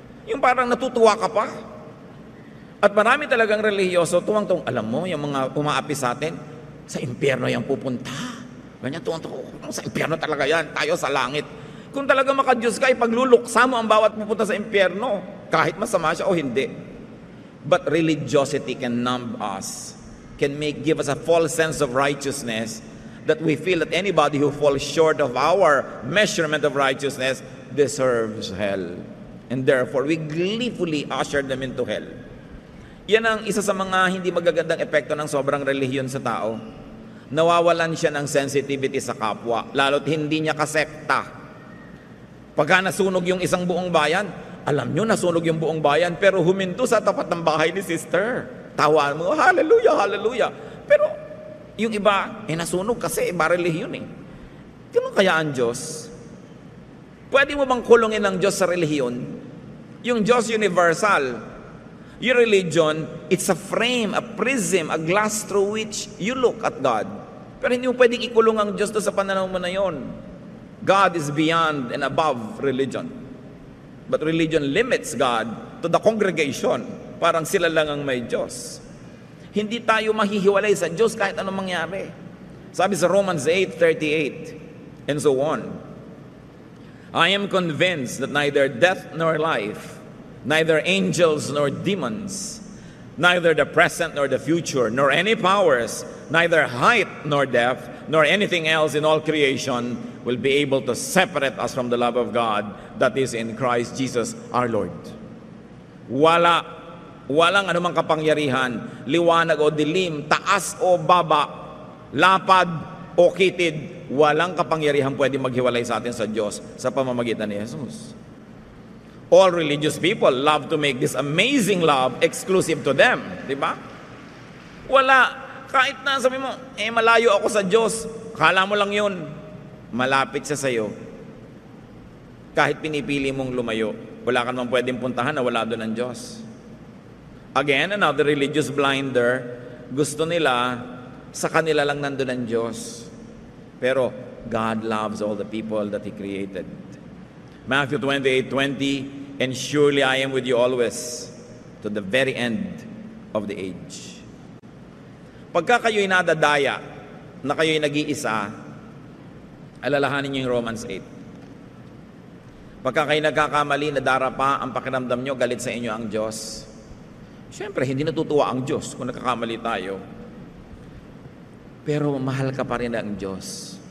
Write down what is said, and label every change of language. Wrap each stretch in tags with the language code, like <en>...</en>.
<tl>Yung parang natutuwa ka pa. At marami talagang relihiyoso, tuwang-tuwang, alam mo, yung mga umaapi sa atin, sa impyerno yan pupunta. Ganyan, tuwang-tuwang, sa impyerno talaga yan, tayo sa langit. Kung talaga maka-Diyos ka, ipagluluksa mo ang bawat pupunta sa impyerno, kahit masama siya o hindi.</tl> <en>But religiosity can numb us, can give us a false sense of righteousness, that we feel that anybody who falls short of our measurement of righteousness deserves hell. And therefore, we gleefully usher them into hell.</en> <tl>Yan ang isa sa mga hindi magagandang epekto ng sobrang relihiyon sa tao. Nawawalan siya ng sensitivity sa kapwa, lalo't hindi niya kasekta. Pagka nasunog yung isang buong bayan, alam nyo, nasunog yung buong bayan, pero huminto sa tapat ng bahay ni sister. Tawa mo, hallelujah, hallelujah. Pero yung iba, nasunog kasi iba relihiyon eh. Ganun kaya ang Diyos? Pwede mo bang kulungin ang Diyos sa relihiyon? Yung Diyos universal,</tl> <en>your religion, it's a frame, a prism, a glass through which you look at God.</en> <tl>Pero hindi mo pwedeng ikulong ang Diyos doon sa pananaw mo na yon.</tl> <en>God is beyond and above religion. But religion limits God to the congregation.</en> <tl>Parang sila lang ang may Diyos. Hindi tayo mahihiwalay sa Diyos kahit anong mangyari. Sabi sa</tl> <en>Romans 8:38 and so on, I am convinced that neither death nor life, neither angels nor demons, neither the present nor the future, nor any powers, neither height nor depth, nor anything else in all creation will be able to separate us from the love of God that is in Christ Jesus our Lord.</en> <tl>Walang anumang kapangyarihan, liwanag o dilim, taas o baba, lapad o kitid, walang kapangyarihan pwede maghiwalay sa atin sa Diyos sa pamamagitan ni Jesus.</tl> <en>All religious people love to make this amazing love exclusive to them.</en> <tl>Di ba? Wala. Kahit na sabi mo, malayo ako sa Diyos, kala mo lang yun, malapit siya sa'yo. Kahit pinipili mong lumayo, wala ka naman pwedeng puntahan na wala doon ang Diyos.</tl> <en>Again, another religious blinder,</en> <tl>gusto nila, sa kanila lang nandun ang Diyos.</tl> <en>Pero God loves all the people that He created. Matthew 28:20, and surely I am with you always, to the very end of the age.</en> <tl>Pagka kayo'y nadadaya, na kayo'y nag-iisa, alalahanin niyo yung Romans 8. Pagka kayo nagkakamali, nadarapa ang pakiramdam nyo, galit sa inyo ang Diyos. Siyempre, hindi natutuwa ang Diyos kung nagkakamali tayo. Pero mahal ka pa rin ang Diyos.</tl>